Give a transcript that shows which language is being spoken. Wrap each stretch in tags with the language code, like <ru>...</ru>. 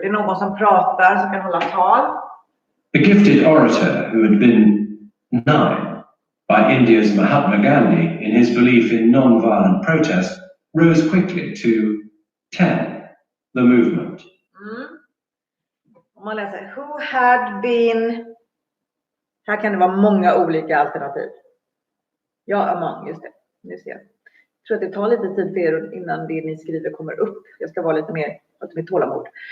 <sv>Det är någon som pratar, som kan hålla tal.</sv> <en>A gifted orator who had been 9 by India's Mahatma Gandhi in his belief in non-violent protest rose quickly to 10, the movement.</en> <sv>Om man läser,</sv> <en>who had been</en> <sv>Här kan det vara många olika alternativ. Ja, among, just det. Nu ser jag. Jag tror att det tar lite tid för er innan det ni skriver kommer upp. Jag ska vara lite mer tålamod.</sv>